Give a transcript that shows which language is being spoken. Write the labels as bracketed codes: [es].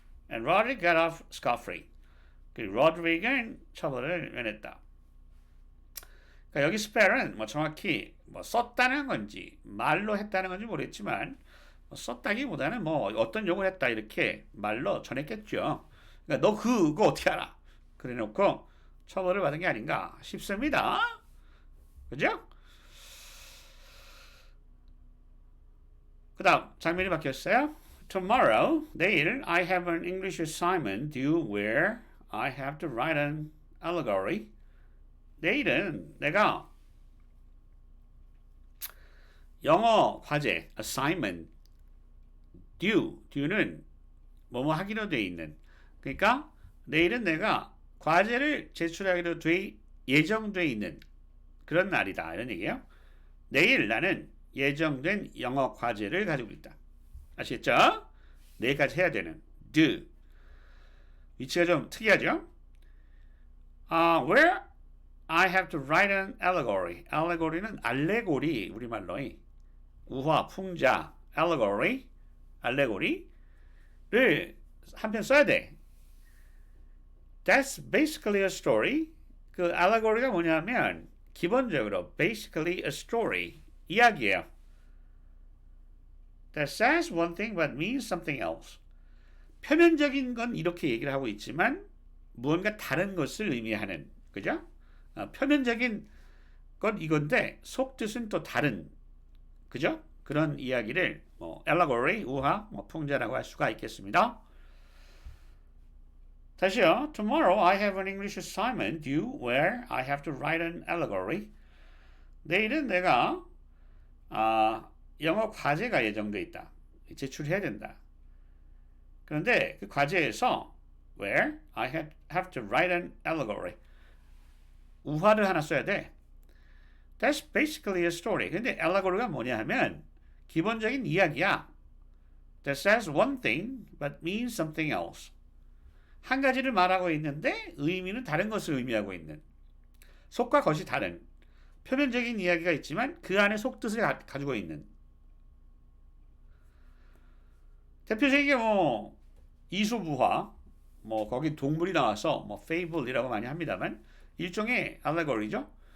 [en] And Roderick got off scot-free. [ko] 그 로드릭은 처벌을 면했다. 그러니까 여기 spell은 정확히 썼다는 건지 말로 했다는 건지 모르겠지만 썼다기보다는 어떤 욕을 했다 이렇게 말로 전했겠죠. 그러니까 너 그거 어떻게 알아? 그래놓고 처벌을 받은 게 아닌가 싶습니다. 그죠? 그 다음 장면이 바뀌었어요. [en] tomorrow, [ko] 내일, [en] I have an English assignment due where I have to write an allegory. [ko] 내일은 내가 영어 과제, assignment, due는 뭐뭐 하기로 돼 있는. 그러니까 내일은 내가 과제를 제출하기로 예정돼 있는 그런 날이다. 이런 얘기예요. 내일 나는 예정된 영어 과제를 가지고 있다. 아시겠죠? 내일까지 해야 되는 do. 위치가 좀 특이하죠? [en] Where I have to write an allegory. [ko] allegory는 알레고리, 우리말로 우화, 풍자, allegory, 알레고리를 한 편 써야 돼. [en] That's basically a story. [ko] 그 allegory가 뭐냐면 기본적으로 [en] basically a story, [ko] 이야기예요. [en] That says one thing but means something else. [ko] 표면적인 건 이렇게 얘기를 하고 있지만 무언가 다른 것을 의미하는, 그죠? 표면적인 건 이건데 속뜻은 또 다른, 그죠? 그런 이야기를 allegory, 우화, 풍자라고 할 수가 있겠습니다. 다시요. [en] Tomorrow I have an English assignment due where I have to write an allegory. [ko] 내일은 내가 영어 과제가 예정돼 있다. 제출해야 된다. 그런데 그 과제에서 [en] where I have to write an allegory. [ko] 우화를 하나 써야 돼. [en] That's basically a story. [ko] 근데 allegory가 뭐냐 하면 기본적인 이야기야. [en] That says one thing but means something else. [ko] 한 가지를 말하고 있는데 의미는 다른 것을 의미하고 있는. 속과 겉이 다른. 표면적인 이야기가 있지만 그 안에 속뜻을 가지고 있는. 대표적인 게 이수부화, 거기 동물이 나와서 fable이라고 많이 합니다만 일종의 allegory죠.